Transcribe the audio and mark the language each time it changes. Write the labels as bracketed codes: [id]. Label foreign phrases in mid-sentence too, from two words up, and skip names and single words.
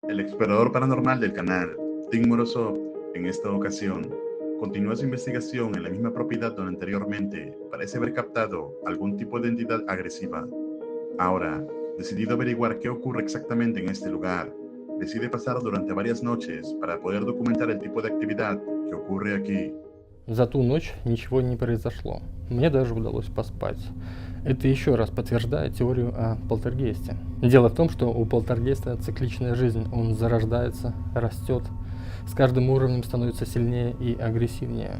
[es] El explorador paranormal del canal, Tim Morozov, en esta ocasión, continúa su investigación en la misma propiedad donde anteriormente parece haber captado algún tipo de entidad agresiva. Ahora, decidido averiguar qué ocurre exactamente en este lugar, decide pasar durante varias noches para poder documentar el tipo de actividad que ocurre aquí. [ru] За ту ночь ничего не произошло. Мне даже удалось поспать. Это еще раз подтверждает теорию о полтергейсте. Дело в том, что у полтергейста цикличная жизнь. Он зарождается, растет, с каждым уровнем становится сильнее и агрессивнее.